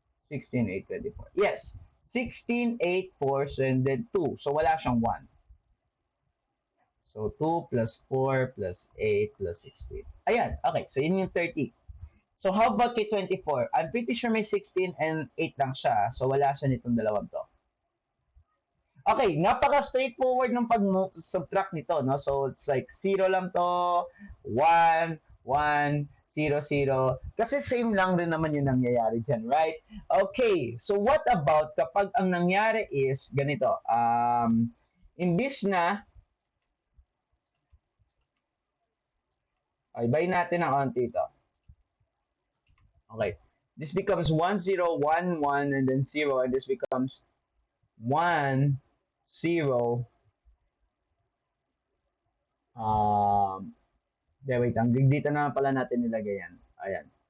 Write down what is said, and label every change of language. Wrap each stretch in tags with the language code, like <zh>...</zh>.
<en>16, 8, 24. Yes, 16, 8, 4, and then 2. So,</en> <tl>wala siyang 1.</tl> <en>So, 2 plus 4 plus 8 plus 16. Ayan, okay. So,</en> <tl>yun yung 30.</tl> <en>So how about kay 24? I'm pretty sure may 16 and 8</en> <tl>lang siya. So wala siya nitong dalawang to. Okay, napaka-straightforward ng pag-subtract nito, no?</tl> <en>So, it's like 0</en> <tl>lang to,</tl> <en>1, 1, 0, 0.</en> <tl>Kasi same lang din naman yung nangyayari dyan, right?</tl> <en>Okay, so what about</en> <tl>kapag ang nangyari is ganito, imbis na, ay, bay natin ang onti ito.</tl> <en>Okay, this becomes 1, 0, 1, 1, and then 0, and this becomes 1, 0,</en> <tl>wait lang. Dito na pala natin nilagay yan. Ayan.</tl>